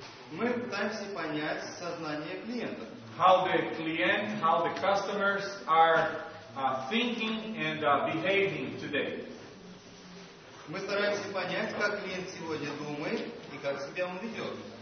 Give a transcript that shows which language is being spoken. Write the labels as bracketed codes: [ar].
[ru] Мы пытаемся понять сознание клиента. [en] How the customers are thinking and behaving today. [ru] Мы стараемся понять, как клиент сегодня думает и как себя он ведет.